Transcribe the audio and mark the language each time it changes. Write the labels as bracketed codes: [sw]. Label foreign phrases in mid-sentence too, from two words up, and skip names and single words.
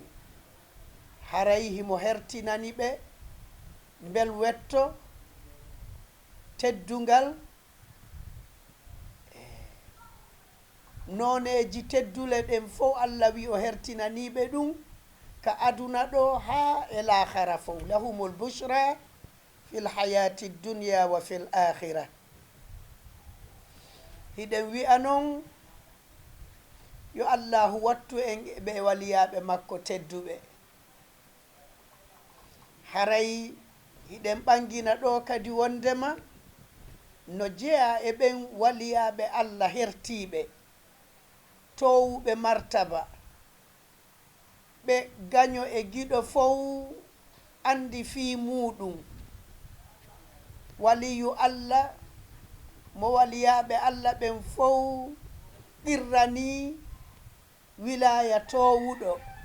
[ff] haray himo hertinani ɓe bel wetto teddungal noneji teddule ɗen fof Allah wi o hertinaniɓe ɗum ka aduna ɗo ha e lahara fof [ar] لهم البشرى في الحياة الدنيا وفي الآخرة [ff] hiɗen wi'a noon yo allahu wattu en ɓe waliyaɓe makko tedduɓe haray hiɗen ɓangina ɗo kadi wondema no jeeya e ɓen waliyaɓe Allah hertiɓe towuɓe martaba ɓe gaño e giɗo fof andi fi muɗum [ar] ولي الله [ff] mo waliyaɓe Allah ɓen fof qirrani wilaya towuɗo